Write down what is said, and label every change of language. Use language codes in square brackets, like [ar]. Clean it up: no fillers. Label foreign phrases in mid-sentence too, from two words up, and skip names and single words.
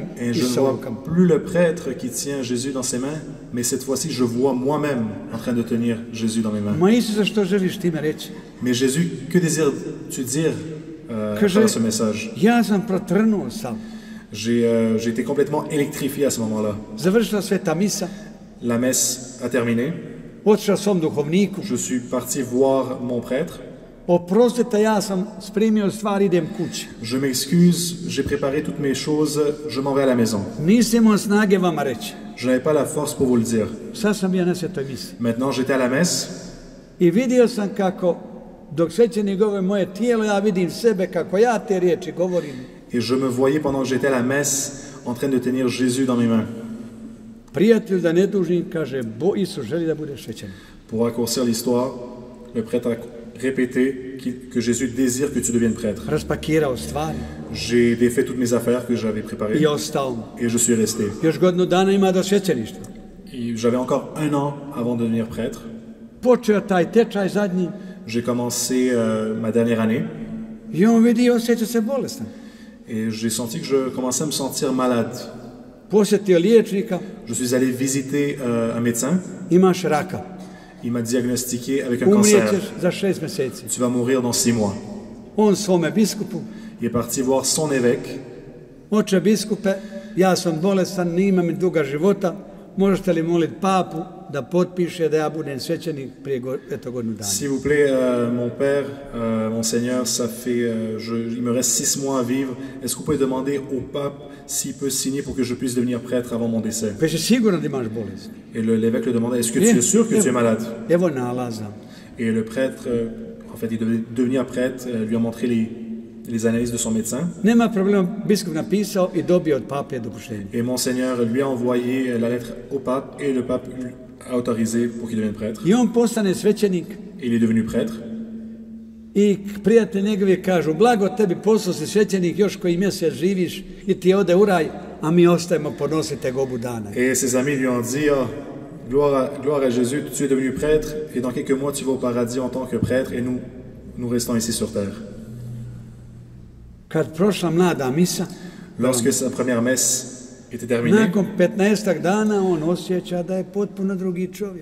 [hr] Isusa u rukama. [fr] Plus le prêtre qui tient Jésus dans ses mains, mais cette fois-ci je vois moi-même en train de tenir Jésus dans mes mains. [hr] Ma Isuse, što želiš time reći? [fr] Mais Jésus, que désires-tu dire par ce message? [hr] Ja sam protrnuo sam. [fr] J'ai été complètement électrifié à ce moment-là. [hr] Završila sveta misa. [fr] La messe a terminé. [hr] Otišao svom duhovniku. [fr] Je suis parti voir mon prêtre. [hr] Oprostite, ja sam spremio stvari, idem kući. [fr] Je m'excuse, j'ai préparé toutes mes choses, je m'en vais à la maison. [hr] Nisam imao snage vama reći. [fr] Je n'avais pas la force pour vous le dire. [hr] Sad sam bio na svetoj misi. [fr] Maintenant, j'étais à la messe. [hr] I vidio sam kako, dok svećenik govori moje tijelo, ja vidim sebe kako ja te riječi govorim. [fr] Et je me voyais pendant que j'étais à la messe en train de tenir Jésus dans mes mains. [hr] Prijatelj, da ne dužim, kaže, Isus želi da budeš svećenik. [fr] Pour raccourcir l'histoire, le prêtre a répété que Jésus désire que tu deviennes prêtre. [hr] Raspakirao stvari. [fr] J'ai défait toutes mes affaires que j'avais préparées. [hr] I ostao. [fr] Et je suis resté. [hr] Još godinu dana ima do svećeništva. [fr] J'avais encore 1 an avant de devenir prêtre. [hr] Počeo taj tečaj zadnji. [fr] J'ai commencé ma dernière année. [hr] I on vidi i osjeća se bolestan. [fr] Et j'ai senti que je commençais à me sentir malade. [hr] Posjetio liječnika. [fr] Je suis allé visiter un médecin. [hr] Imaš raka. [fr] Il m'a diagnostiqué avec un cancer. [hr] Umrijećeš za 6 mjeseci. [fr] Tu vas mourir dans 6 mois. [hr] On svome biskupu. [fr] Il est parti voir son évêque. [hr] Oče biskupe, ja sam bolestan, nima mi duga života, možete li moliti papu da potpiše da ja budem svećenik prije godinu dana? [fr] S'il vous plaît, mon père, monseigneur, ça fait, il me reste 6 mois à vivre. Est-ce que vous pouvez demander au pape s'il peut signer pour que je puisse devenir prêtre avant mon décès? [hr] Kaže, sigurno da imaš bolest. [fr] Et l'évêque le demandait, est-ce que tu es sûr que tu es malade? [hr] Evo nalaza. [fr] Et le prêtre, en fait, il devait devenir prêtre, lui a montré les analyses de son médecin. [hr] Nema problema, biskup napisao i dobio od pape dopuštenje. [fr] Et monseigneur lui a envoyé la lettre au pape et le pape a autorisé pour qu'il devienne prêtre. [hr] I on postane svećenik. [fr] Et il est devenu prêtre. [hr] I prijatelji njegovi kažu, blago tebi, postao si svećenik, još koji mjesec živiš i ti ode u raj, a mi ostajemo ponositi tegobu dana. [fr] Et ses amis lui ont dit, oh, gloire à Jésus, tu es devenu prêtre et dans quelques mois tu vas au paradis en tant que prêtre et nous restons ici sur terre. [hr] Kad prošla mlada misa, [fr] Lorsque sa première messe était terminée, [hr] nakon 15 dana on osjeća da je potpuno drugi čovjek.